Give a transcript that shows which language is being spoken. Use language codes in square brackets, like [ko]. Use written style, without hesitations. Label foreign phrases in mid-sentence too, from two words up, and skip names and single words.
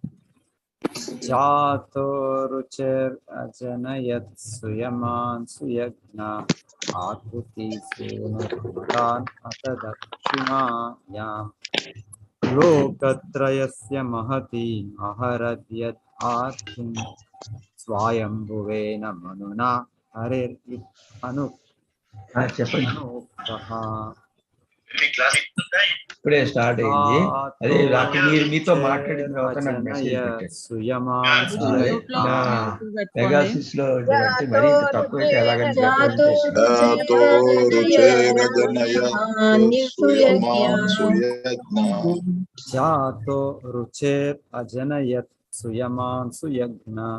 [sa] जातो रुचिर्जनयत् सुयमान् सुयज्ञ आकृति सूनुतान् अथ दक्षिणायां लोकत्रयस्य महती महरद्यत् आर्तिं स्वायम्भुवेन मनुना हरिर् अनुक्तः। [te] ఇప్పుడే స్టార్ట్ అయింది. అదే రాత్రి మీతో మాట్లాడిన తర్వాత నాకు మెసేజ్ పెట్టాడు. పెగాసిస్ లో అంటే మరీ తక్కువైతే ఎలాగని [sa] జాతో రుచేర్ అజనయత్ సుయమాన్ సుయజ్ఞ